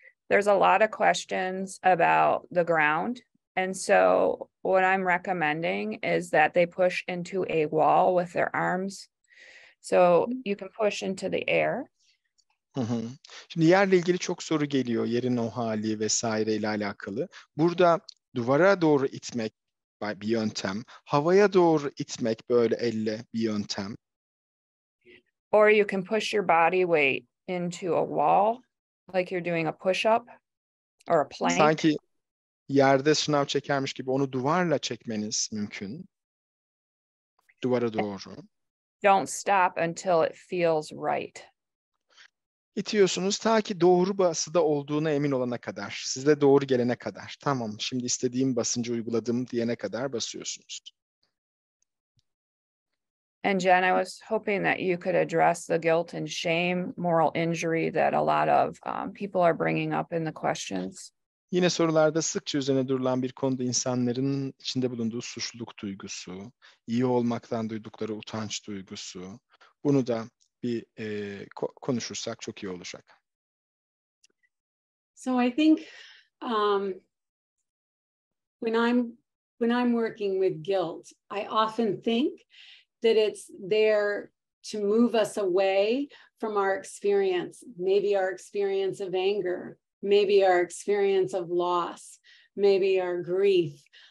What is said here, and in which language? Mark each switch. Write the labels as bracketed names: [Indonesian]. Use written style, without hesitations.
[English] There's a lot of questions about the ground. And so what I'm recommending is that they push into a wall with their arms. So you can push into the air. [Turkish] Şimdi yerle ilgili çok soru geliyor. Yerin o hali vesaire ile alakalı. Burada duvara doğru itmek bir yöntem. Havaya doğru itmek böyle elle bir yöntem. [English] Or you can push your body weight into a wall like you're doing a push-up or a plank. [Turkish] Sanki yerde sınav çekermiş gibi onu duvarla çekmeniz mümkün. Duvara doğru. [English] Don't stop until it feels right. [Turkish] İtiyorsunuz ta ki doğru basıda olduğuna emin olana kadar. Size doğru gelene kadar. Tamam, şimdi istediğim basıncı uyguladım diyene kadar basıyorsunuz. [English] And Jen, I was hoping that you could address the guilt and shame, moral injury that a lot of people are bringing up in the questions. [Turkish] Yine sorularda sıkça üzerine durulan bir konuda insanların içinde bulunduğu suçluluk duygusu, iyi olmaktan duydukları utanç duygusu. Bunu da bir konuşursak çok iyi olacak. [English] So I think when I'm working with guilt, I often think that it's there to move us away from our experience, maybe our experience of anger, maybe our experience of loss, maybe our grief.